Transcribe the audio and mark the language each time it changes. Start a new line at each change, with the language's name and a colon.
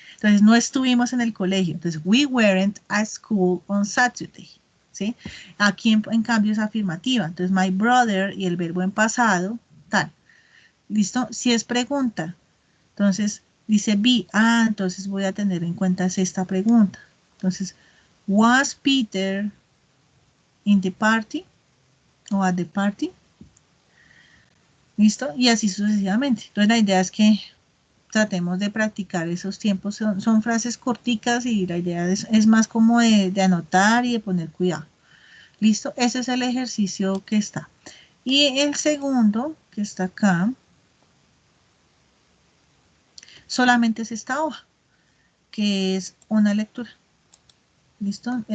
Spanish: Entonces, no estuvimos en el colegio. Entonces,
English: we weren't at school on Saturday,
Spanish: ¿sí? Aquí, en cambio, es afirmativa. Entonces,
English: my brother
Spanish: y el verbo en pasado, tal. ¿Listo? Si es pregunta, entonces, dice be. Ah, entonces voy a tener en cuenta esta pregunta.
English: Entonces, was Peter in the party?
Spanish: O
English: at the party.
Spanish: ¿Listo? Y así sucesivamente. Entonces la idea es que tratemos de practicar esos tiempos. Son frases corticas y la idea es más como de anotar y de poner cuidado. ¿Listo? Ese es el ejercicio que está. Y el segundo, que está acá, solamente es esta hoja, que es una lectura. ¿Listo?